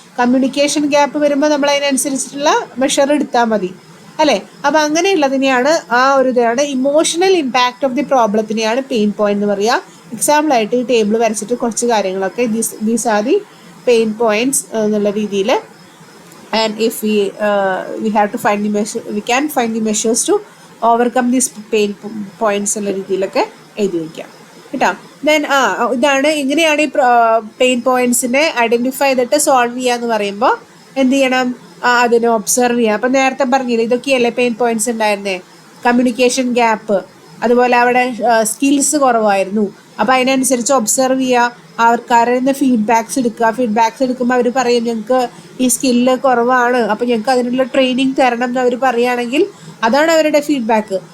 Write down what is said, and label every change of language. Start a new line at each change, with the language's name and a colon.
Malayalam: Communication gap വരുമ്പോൾ നമ്മൾ അതിനനുസരിച്ചിട്ടുള്ള മെഷർ എടുത്താൽ മതി അല്ലേ? അപ്പോൾ അങ്ങനെയുള്ളതിനെയാണ് ആ ഒരു ഇതാണ്
English: emotional impact of the
Malayalam: പ്രോബ്ലത്തിനെയാണ് pain point എന്ന് പറയുക. എക്സാമ്പിളായിട്ട് ഈ ടേബിൾ വരച്ചിട്ട് കുറച്ച് കാര്യങ്ങളൊക്കെ
English: these are the pain points
Malayalam: എന്നുള്ള രീതിയിൽ.
English: And if we have to find the measure, we can find the measures to overcome these pain points
Malayalam: എന്ന രീതിയിലൊക്കെ എഴുതി വയ്ക്കാം കേട്ടോ. ദെൻ ഇതാണ്, ഇങ്ങനെയാണ് ഈ പെയിൻ പോയിന്റ്സിനെ ഐഡൻറ്റിഫൈ ചെയ്തിട്ട് സോൾവ് ചെയ്യുക എന്ന് പറയുമ്പോൾ എന്ത് ചെയ്യണം? അതിനെ ഒബ്സർവ് ചെയ്യുക. അപ്പം നേരത്തെ പറഞ്ഞില്ലേ, ഇതൊക്കെയല്ലേ പെയിൻ പോയിന്റ്സ് ഉണ്ടായിരുന്നേ? കമ്മ്യൂണിക്കേഷൻ ഗ്യാപ്പ്, അതുപോലെ അവിടെ സ്കിൽസ് കുറവായിരുന്നു. അപ്പോൾ അതിനനുസരിച്ച് ഒബ്സർവ് ചെയ്യുക, ആൾക്കാരിൽ നിന്ന് ഫീഡ്ബാക്സ് എടുക്കുമ്പോൾ അവർ പറയും ഞങ്ങൾക്ക് ഈ സ്കില്ല് കുറവാണ്, അപ്പോൾ ഞങ്ങൾക്ക് അതിനുള്ള ട്രെയിനിങ് തരണം എന്ന് അവർ പറയുകയാണെങ്കിൽ അതാണ് അവരുടെ ഫീഡ്ബാക്ക്.